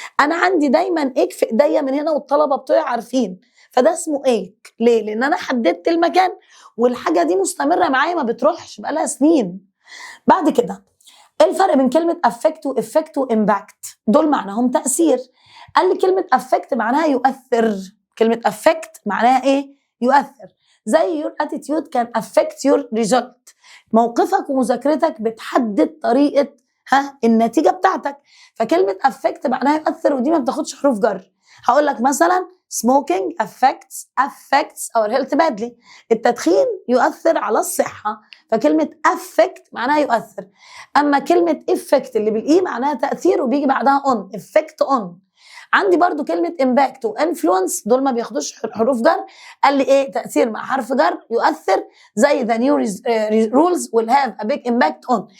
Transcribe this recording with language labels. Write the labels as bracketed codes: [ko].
[ar] انا عندي دايما ايك في ايديا من هنا، والطلبه بتوعي عارفين، فده اسمه ايك. ليه؟ لان انا حددت المكان والحاجه دي مستمره معايا، ما بتروحش بقالها سنين. بعد كده ايه الفرق بين كلمه افكت وافكت وامباكت؟ دول معناهم تاثير. قال لي كلمه افكت معناها يؤثر. كلمه افكت معناها ايه؟ يؤثر. [en] زي your attitude can affect your result. [ar] موقفك ومذاكرتك بتحدد طريقه النتيجه بتاعتك. فكلمه affect معناها يؤثر، ودي ما بتاخدش حروف جر. هقول لك مثلا [en] smoking affects our health badly. [ar] التدخين يؤثر على الصحه، فكلمه affect معناها يؤثر. اما كلمه effect اللي بالاي معناها تاثير وبيجي بعدها on، effect on. عندي برضو كلمة impact و influence، دول ما بياخدوش حروف جر. قال لي ايه؟ تأثير مع حرف جر يؤثر، زي [en] the new rules will have a big impact on.